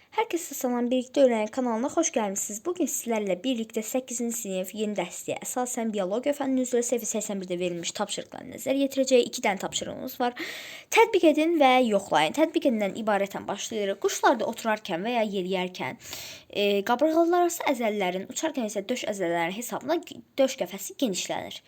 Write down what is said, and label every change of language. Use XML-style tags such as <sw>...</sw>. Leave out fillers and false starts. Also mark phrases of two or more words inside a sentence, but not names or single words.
<tr>Herkese salam, birlikte öğrenen kanalına hoş gelmişsiniz. Bugün sizlerle birlikte 8.</tr> <az>sınıf yeni dərsliyə əsasən biologiya fənninin üzrə səviyyə 81-də verilmiş tapşırıqları nəzərə yetirəcək. 2 dənə tapşırığımız var. Tətbiq edin və yoxlayın. Tətbiq edindən ibarətən başlayırıq. Quşlarda oturarkən və ya yeriyərkən qabırğalılararası əzələlərin, uçarkən isə döş əzələlərinin hesabına döş qəfəsi genişlənir.</az>